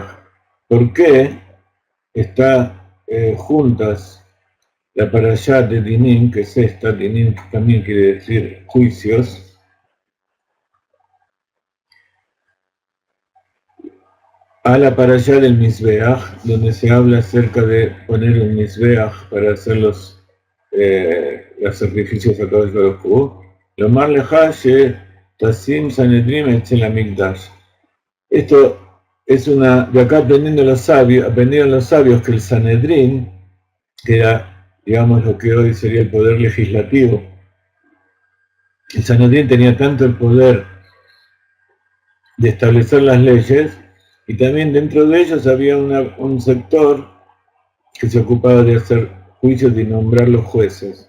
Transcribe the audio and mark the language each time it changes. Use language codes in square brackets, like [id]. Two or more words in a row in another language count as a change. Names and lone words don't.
[es] ¿Por qué está juntas la Parashat de Dinim, que es esta, Dinim también quiere decir juicios, a la parashá del Mizbeach, donde se habla acerca de poner un Mizbeach para hacer los sacrificios a Kadosh Baruj Hu? [he] לומר לך ש תשים סנהדרין אצל המקדש. [es] Esto es de acá aprendieron los sabios que el Sanedrín, que era, digamos, lo que hoy sería el poder legislativo, el Sanedrín tenía tanto el poder de establecer las leyes, y también dentro de ellos había un sector que se ocupaba de hacer juicios y nombrar los jueces.